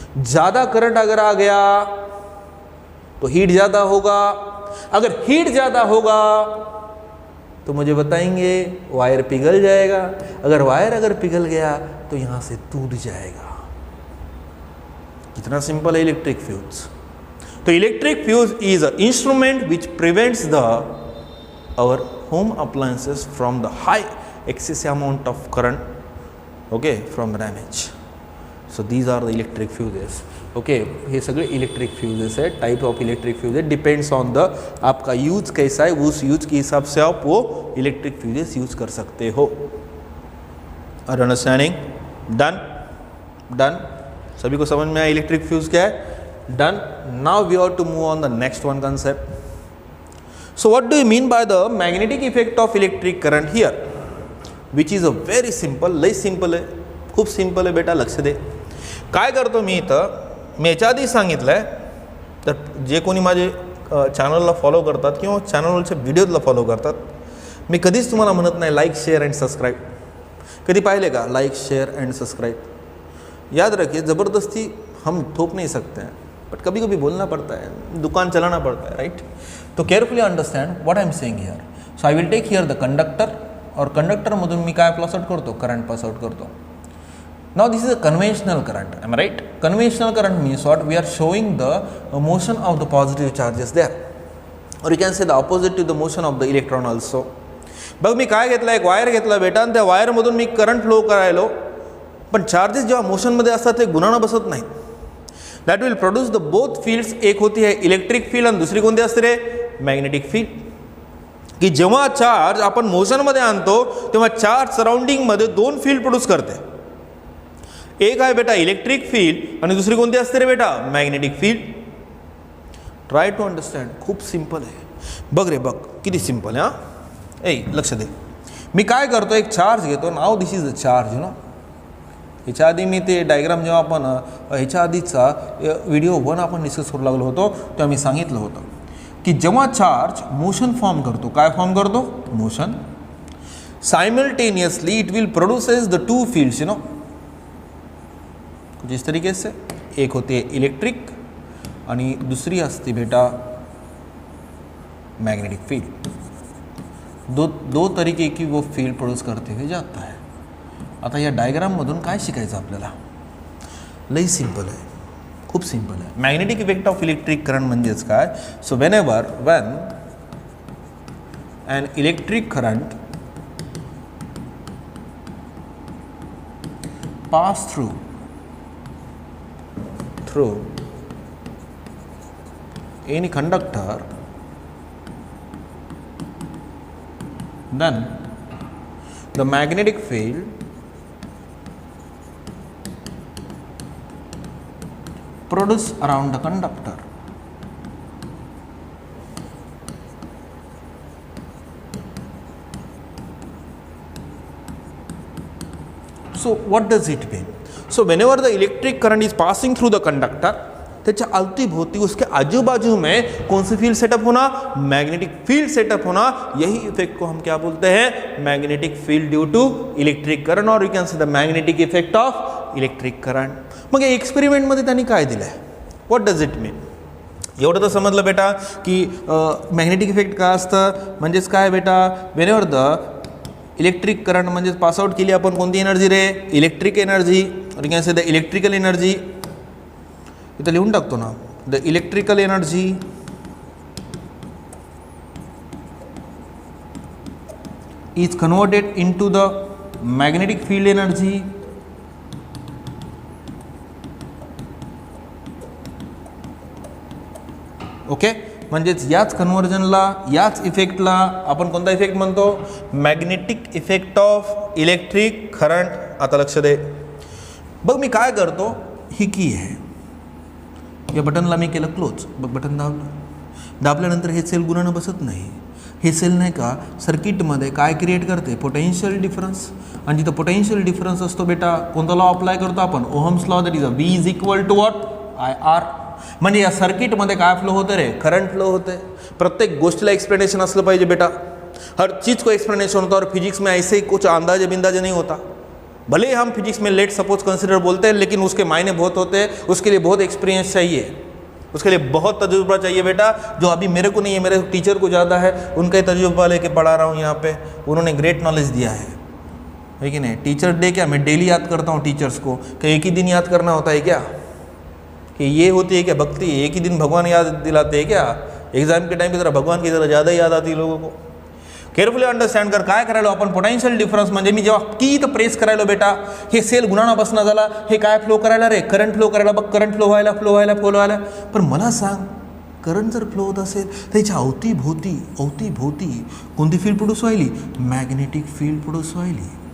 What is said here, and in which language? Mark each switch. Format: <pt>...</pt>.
<hi>ज़्यादा करंट अगर आ गया तो हीट ज़्यादा होगा, अगर हीट ज़्यादा होगा तो मुझे बताएंगे वायर पिघल जाएगा, अगर वायर पिघल गया तो यहाँ से टूट जाएगा. कितना सिंपल है इलेक्ट्रिक फ्यूज.</hi> <en>तो electric fuse is a instrument which prevents the our home appliances from the high excessive amount of current, okay, from damage. So these are the electric fuses.</en> <mr>Okay हे सगळे</mr> <hi>electric fuses है, type of electric fuse है, depends on the आपका use कैसा है, उस use के हिसाब से आप वो इलेक्ट्रिक फ्यूजेस यूज कर सकते हो।</hi> <en>Are understanding?</en> <hi>डन डन, सभी को समझ में आया इलेक्ट्रिक फ्यूज क्या है? Done.</hi> <en>Now we are to move on the next one concept. So what do you mean by the magnetic effect of electric current here, which is a very simple,</en> <mr>लई simple आहे, खूप simple आहे बेटा, लक्ष दे। काय करतो मी इथं, मी याच्या आधी सांगितलं आहे, तर जे कोणी माझे चॅनलला फॉलो करतात किंवा चॅनलवरच्या व्हिडिओजला फॉलो करतात, मी कधीच तुम्हाला म्हणत नाही</mr> <en>Like share and subscribe.</en> <mr>कधी पाहिले का</mr> <hi>लाइक शेयर एंड सब्सक्राइब? याद रखिए, ज़बरदस्ती हम थोप नहीं सकते हैं, बट कभी कभी बोलना पड़ता है, दुकान चलाना पड़ता है, राइट?</hi> <en>तो carefully understand what I am saying here. So I will take here the conductor,</en> <mr>और कंडक्टरमधून मी काय पास आउट करतो? करंट पास आउट करतो।</mr> <en>Now this is a conventional current, um right? Conventional current means what? We are showing the motion of the positive charges there, or you can say the opposite to the motion of the electron also.</en> <mr>बघ मी काय घेतला, एक wire घेतला बेटा, आणि त्या वायरमधून मी current flow करायलो, पण चार्जेस जेव्हा मोशनमध्ये असतात ते गुणानं बसत नाहीत।</mr> <en>that will produce the both fields,</en> <hi>एक होती है इलेक्ट्रिक फील्ड</hi> <mr>आणि दुसरी कोणती असते रे? Magnetic field. की जेव्हा चार्ज आपण मोशनमध्ये आणतो तेव्हा चार्ज सराउंडिंगमध्ये दोन फील्ड प्रोड्यूस करते, एक आहे बेटा इलेक्ट्रिक फील्ड आणि दुसरी कोणती असते रे बेटा? Magnetic field. Try to understand, खूप सिंपल आहे, बघ रे बघ किती सिंपल आहे। हां लक्ष दे, मी काय करतो, एक चार्ज घेतो,</mr> <en>Now this is a charge, you know.</en> <mr>ह्याच्या आधी मी ते डायग्राम जेव्हा आपण ह्याच्या आधीचा व्हिडिओ 1 आपण डिस्कस करू लागलो होतो तेव्हा मी सांगितलं होतं की जेव्हा चार्ज मोशन फॉर्म करतो, काय फॉर्म करतो? Motion.</mr> <en>simultaneously it will produces the two fields, you know,</en> <hi>कुछ इस तरीके से।</hi> <mr>एक होती है इलेक्ट्रिक आणि दुसरी असते बेटा मैग्नेटिक फील्ड।</mr> <hi>दो तरीके की वो फील्ड प्रोड्यूस करते हुए जाता है।</hi> <mr>आता या डायग्राममधून काय शिकायचं आपल्याला? लई सिंपल आहे, खूप सिंपल आहे। Magnetic effect of electric current म्हणजेच काय?</mr> <en>So when an electric current pass through any conductor, then the magnetic field produced around the conductor so what does it mean? So whenever the electric current is passing through the conductor,</en> <mr>त्याच्या अवतीभोवती</mr> <hi>उसके आजू बाजू में कौन सी field setup होना? Magnetic field setup होना। यही इफेक्ट को हम क्या बोलते हैं?</hi> <en>Magnetic field due to electric current, और you can say the magnetic effect of electric current.</en> <mr>मग एक्सपेरिमेंट मध्ये त्यांनी काय दिलंय?</mr> <en>What does it mean?</en> <mr>एवढं तर समजलं बेटा की मॅग्नेटिक इफेक्ट काय असतं, म्हणजेच काय बेटा?</mr> <en>whenever the electric current</en> <mr>म्हणजेच पास आउट केली आपण कोणती एनर्जी रे?</mr> <en>electric energy, और you can say the electrical energy,</en> <mr>इथं लिहून टाकतो ना,</mr> <en>The electrical energy is converted into the magnetic field energy okay.</en> <mr>म्हणजेच याच कन्वर्जनला, याच इफेक्टला आपण कोणता इफेक्ट म्हणतो?</mr> <en>Magnetic effect of electric current.</en> <mr>आता लक्ष दे, बघ मी काय करतो, ही की आहे, या बटनला मी केलं क्लोज, बघ बटन दाबलं, दाबल्यानंतर हे सेल गुणानं बसत नाही। हे सेल नाही का सर्किटमध्ये काय क्रिएट करते? Potential difference. आणि जिथं पोटेन्शियल डिफरन्स असतो बेटा, कोणता लॉ अप्लाय करतो आपण? Ohms law,</mr> <en>That is a V is equal to what?</en> <mr>IR। म्हणजे या सर्किटमध्ये काय फ्लो होतं रे? करंट फ्लो होते। प्रत्येक गोष्टीला एक्सप्लेनेशन असलं पाहिजे बेटा,</mr> <hi>हर चीज़ को एक्सप्लेनेशन होता है, और फिजिक्स में ऐसे ही कुछ अंदाजे बिंदाजे नहीं होता। भले ही हम फिजिक्स में लेट सपोज कंसिडर बोलते हैं, लेकिन उसके मायने बहुत होते हैं, उसके लिए बहुत एक्सपीरियंस चाहिए, उसके लिए बहुत तजुर्बा चाहिए बेटा, जो अभी मेरे को नहीं है, मेरे टीचर को ज़्यादा है, उनका ही तजुर्बा लेके पढ़ा रहा हूँ यहाँ पे, उन्होंने ग्रेट नॉलेज दिया है कि नहीं? टीचर डे क्या मैं डेली याद करता हूँ टीचर्स को, कि एक ही दिन याद करना होता है क्या? कि ये होती है क्या भक्ति? एक ही दिन भगवान याद दिलाते हैं क्या? एग्जाम के टाइम की तरह भगवान की तरह ज़्यादा याद आती है लोगों को।</hi> <en>Carefully understand कर.</en> <mr>काय करायलो आपण, पोटेन्शियल डिफरन्स म्हणजे मी जेव्हा की इथं प्रेस करायलो बेटा, हे सेल गुणाना बसणं झाला, हे काय फ्लो करायला रे, करंट फ्लो करायला. बघ करंट फ्लो व्हायला. पण मला सांग, करंट जर फ्लो होत असेल तर त्याच्या अवतीभोवती कोणती field produce व्हायली, magnetic field produce व्हायली.</mr>